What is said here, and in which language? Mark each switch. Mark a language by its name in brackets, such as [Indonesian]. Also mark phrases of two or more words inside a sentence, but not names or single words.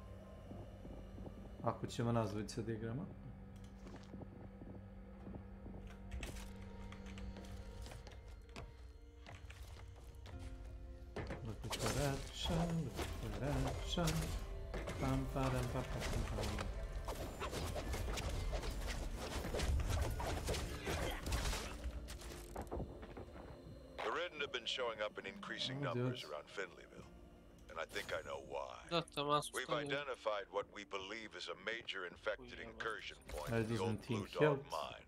[Serbian] Ako ćemo nas dvojice da igramo. Pam param pam pam pam. [English] Showing up in increasing numbers around Finleyville, and I think I know why. We've identified what we believe is a major infected incursion point in the old Blue Dog mine.